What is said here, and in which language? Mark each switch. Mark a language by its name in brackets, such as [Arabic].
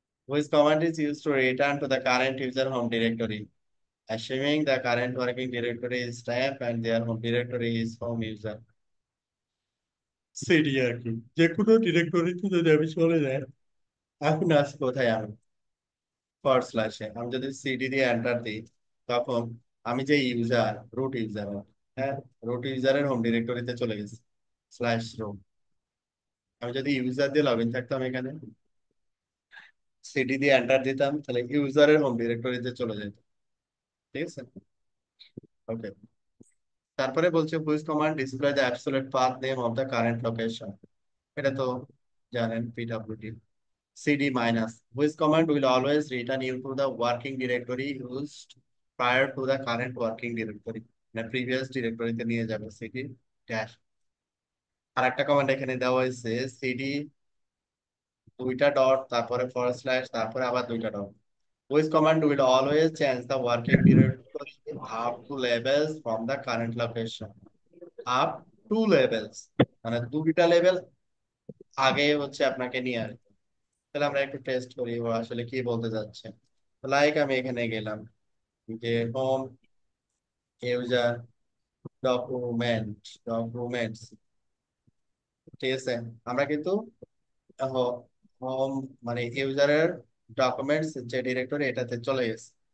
[English] Which command is used to return to the current user home directory, assuming the current working directory is tab and their home directory is home user. [Bangla] CD আর কি, যে কোনো ডিরেক্টরিতে যদি আমি চলে যাই, এখন আসি কোথায় আমি, ফরওয়ার্ড স্ল্যাশে আমি যদি সিডি দিয়ে এন্টার দিই, তখন আমি যে ইউজার, রুট ইউজার, হ্যাঁ, রুট ইউজারের হোম ডিরেক্টরিতে চলে গেছি, স্ল্যাশ রুট। আমি যদি ইউজার দিয়ে লগ ইন থাকতাম এখানে, সিডি দিয়ে এন্টার দিতাম, তাহলে ইউজারের হোম ডিরেক্টরিতে চলে যেত। ঠিক আছে, ওকে। তারপরে বলছে [English] Which command display the absolute path name of the current location. [Bangla] এটা তো জানেন, [English] PWD. cd minus, which command will always return you to the working directory used prior to the current working directory, মানে previous directory [Bangla] তে নিয়ে যাবে [English] cd dash। [Bangla] আর একটা command এখানে দেওয়া হয়েছে, cd দুইটা ডট, তারপরে ফরওয়ার্ড স্ল্যাশ, তারপরে আবার দুইটা dot. [English] which command will always change the working directory up to labels from the current location, up to labels, [Bangla] মানে দুইটা লেভেল আগে হচ্ছে আপনাকে নিয়ে আসবে। তাহলে আমরা একটু টেস্ট করি ও আসলে কি বলতে যাচ্ছে। লাইক আমি এখানে গেলাম, যে হোম ইউজার ডকুমেন্টস, ঠিক আছে। আমরা কিন্তু হোম মানে ইউজারের ডকুমেন্টস যে ডিরেক্টরি, এটাতে চলে গেছে।